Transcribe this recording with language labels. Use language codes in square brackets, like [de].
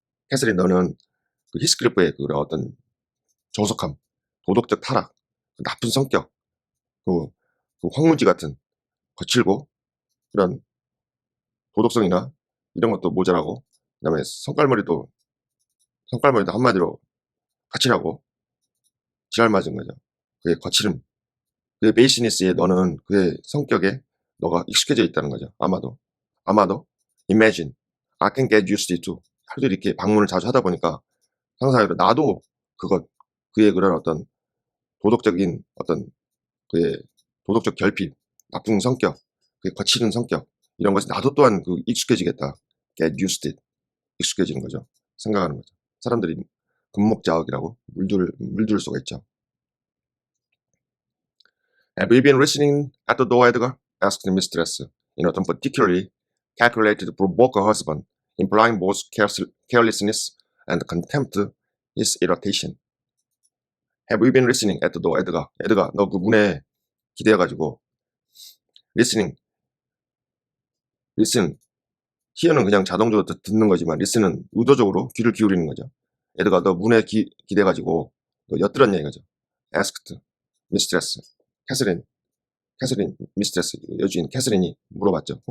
[ko] 캐서린, 너는 그 히스클리프의 그런 어떤 저속함, 도덕적 타락, 나쁜 성격, 그 황무지 같은 거칠고 그런 도덕성이나 이런 것도 모자라고, 그다음에 성깔머리도 한마디로 거칠하고 지랄 맞은 거죠. 그의 거칠음, 그의 베이시니스에 너는 그의 성격에 너가 익숙해져 있다는 거죠. 아마도 [en] imagine I can get used to it too. [ko] 하도 이렇게 방문을 자주 하다 보니까 상상하기로 나도 그의 그런 어떤 도덕적인 어떤 그의 도덕적 결핍, 나쁜 성격, 그의 거칠은 성격, 이런 것이 나도 또한 그 익숙해지겠다. [en] get used to it. [ko] 익숙해지는 거죠. 생각하는 거죠. 사람들이 금목자학이라고 물들 수가 있죠. [en] Have you been listening at the door, Edgar? asked the mistress, in a tone particularly calculated to provoke her husband, implying both carelessness and contempt his irritation. Have you been listening at the door, Edgar? [ko] 에드가, 너 그 문에 기대어가지고 listening, listen, hear는 그냥 자동적으로 듣는 거지만 listen은 의도적으로 귀를 기울이는 거죠. 에드가, 너 문에 기대가지고 너 엿들었냐 이거죠. [en] asked mistress, [ko] 캐서린 미스트레스, 여주인 캐서린이 물어봤죠.